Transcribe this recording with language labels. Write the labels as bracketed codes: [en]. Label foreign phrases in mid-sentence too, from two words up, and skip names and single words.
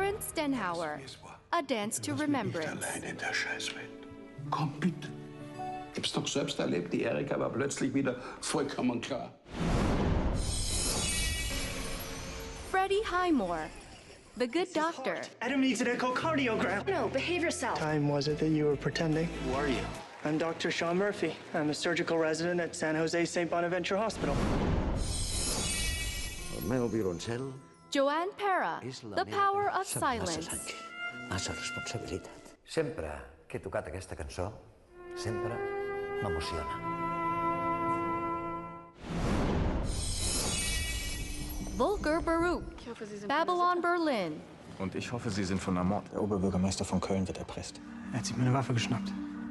[de] Stenhauer, A Dance to Remembrance. Allein in der Scheißwelt. Komm, bitte. Hab's doch selbst erlebt, die Erika war plötzlich wieder vollkommen klar. [en] Freddie Highmore, The Good Doctor. Adam needs an echocardiogram. No, behave yourself. Time was it that you were pretending? Who are you? I'm Dr. Sean Murphy. I'm a surgical resident at San Jose St. Bonaventure Hospital. [ca] El meu violoncel Joanne Para, és la [en] The [ca] meva [en] Power of [ca] massa [en] Silence. [ca] sang, massa responsabilitat. Sempre que he tocat aquesta cançó, sempre m'emociona. [de] Volker Baruch, Babylon Berlin. Und ich hoffe, Sie sind von Amort. Der Oberbürgermeister von Köln wird erpresst. Er hat sich mir eine Waffe geschnappt.